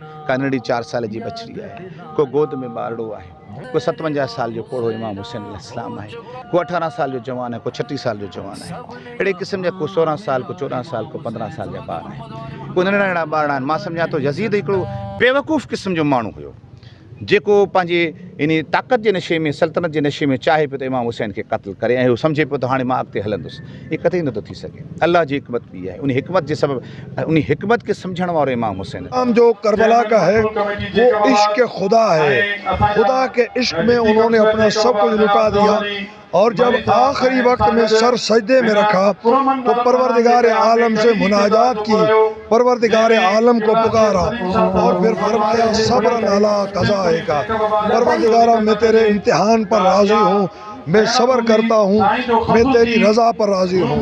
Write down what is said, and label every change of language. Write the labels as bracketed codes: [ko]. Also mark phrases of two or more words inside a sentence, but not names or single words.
[sd] کا ننڈی 4 سال جی بچڑی ہے، کو گود میں بارڑو ہے، کو 57 سال جو کوڑو امام حسین علیہ السلام ہے، کو 18 سال جو جوان ہے، کو 36 سال جو جوان ہے، اڑے قسم جا کو 16 سال، کو 14 سال، کو 15 سال جا بار ہے، کو ننڈا بار آہن۔ ماں سمجھا تو یزید ہکڑو بیوقوف قسم جو مانو ہوयो، जेको पंहिंजे इन ताक़त जे नशे में, सल्तनत जे नशे में चाहे पियो त इमाम हुसैन खे क़त्ल करे ऐं हू सम्झे पियो त हाणे मां अॻिते हलंदुसि। इहे कतई नथो थी सघे। अल्लाह जी हिकमत बि आहे, उन हिकमत जे सबबु उन हिकमत खे सम्झण वारो इमाम हुसैन। [ur] جو کربلا کا ہے وہ عشق خدا ہے، خدا کے عشق میں انہوں نے اپنا سب کچھ لٹا دیا اور جب آخری وقت میں سر سجدے میں رکھا تو پروردگار عالم سے مناجات کی، پروردگار عالم کو پکارا اور پھر فرمایا صبر علی قضائے کا، پروردگارہ میں تیرے امتحان پر راضی ہوں، میں صبر کرتا ہوں، میں تیری رضا پر راضی ہوں۔